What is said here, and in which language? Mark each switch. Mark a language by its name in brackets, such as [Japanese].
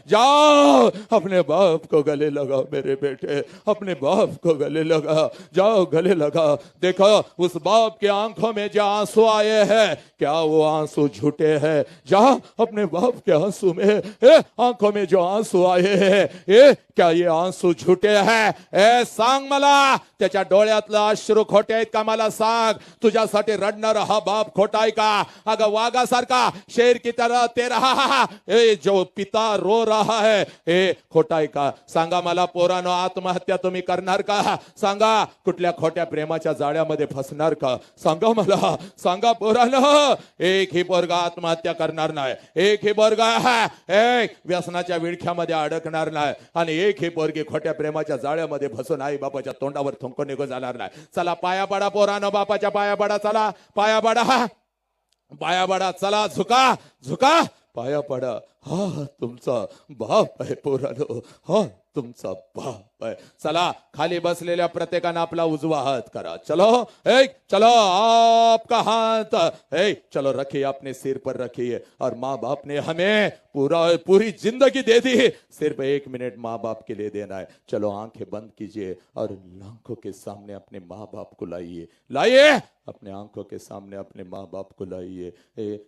[Hindi] जाओ, अपने बाप को गले लगाओ मेरे बेटे, अपने बाप को गले लगा, जाओ गले लगा। देखो उस बाप के आंखों में जो आंसू आए हैं, क्या वो आंसू झूठे हैं? जाओ, अपने बाप के आंसू में आंखों में जो आंसू आए हैं, क्या ये आंसू झूठे हैं? [Marathi] सांग मला, त्याच्या डोळ्यातलं अश्रू खोटे आहेत का? मला सांग, तुझ्यासाठी रडणार हा बाप खोटा आहे का? अगं वाघासारखा [Hindi] शेर की तरह ते रहा, जो पिता रो रहा है, [Marathi] खोटा आहे का? सांगा मला पोरानो, आत्महत्या तुम्ही करणार का? सांगा, कुठल्या खोट्या प्रेमाच्या जाळ्यामध्ये फसणार का? सांगा मला, सांगा पोरानो, एक ही पोरगा आत्महत्या करणार नाही, एक ही पोरगा एक व्यसनाच्या विळख्यामध्ये अडकणार नाही, आणि एक ही पोरगी खोट्या प्रेमाच्या जाळ्यामध्ये फसून आई बापाच्या तोंडावर थुंकून निघून जाणार नाही। चला पाया पडा पोरानो, बापाच्या पाया पडा, चला पाया पडा, पाया पडा, चला झुका झुका, पाया पडा। हा तुमचा बाप आहे पोरानो, हा तुमचा बाप है। चला खाली बसलेल्या प्रत्येकाने आपला उजवा हात करा। [Hindi] चलो चलो, आपका हाथ चलो रखिए, अपने सिर पर रखिए। और माँ बाप ने हमें पूरी जिंदगी दे दी, सिर्फ 1 मिनट माँ बाप के लिए देना है। चलो आंखें बंद कीजिए और आंखों के सामने अपने माँ बाप को लाइए, लाइए अपने आंखों के सामने अपने माँ बाप को लाइए।